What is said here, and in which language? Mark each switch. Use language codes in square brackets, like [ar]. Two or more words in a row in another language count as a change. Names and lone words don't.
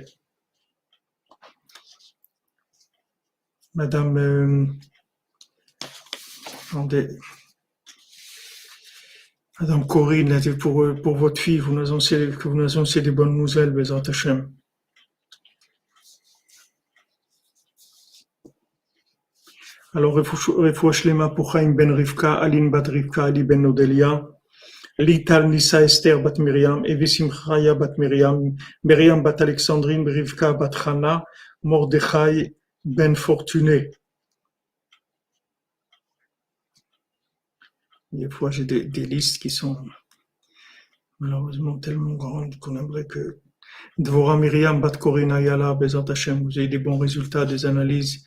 [fr] Madame Corinne, pour votre fille, vous nous annoncez des bonnes nouvelles, [he] בעזרת השם. [fr] Alors, [he] רפואה שלמה [fr] pour Chaim ben Rivka, Aline bat Rivka, Ali ben Odelia, Lital Nissa Esther bat Miriam, Evi Simchaya bat Miriam, Miriam bat Alexandrine, Rivka bat Chana, Mordechai ben Fortuné. Des fois, j'ai des listes qui sont malheureusement tellement grande qu'on aimerait que Dvorah Miriam Bat Corina Yala, [he] בעזרת השם, [fr] vous ayez des bons résultats, des analyses.